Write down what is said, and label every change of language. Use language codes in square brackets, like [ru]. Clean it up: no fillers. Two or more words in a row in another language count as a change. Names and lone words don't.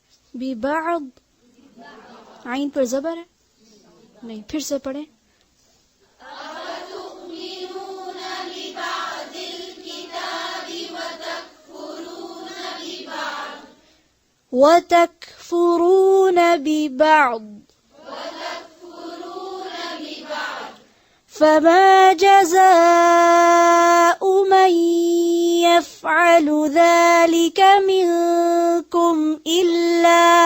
[ar] बिबाद, [hi] आइन पर ज़बर है नहीं, फिर से पढ़े। [ar] وتكفرون ببعض فما جزاء من يفعل ذلك منكم إلا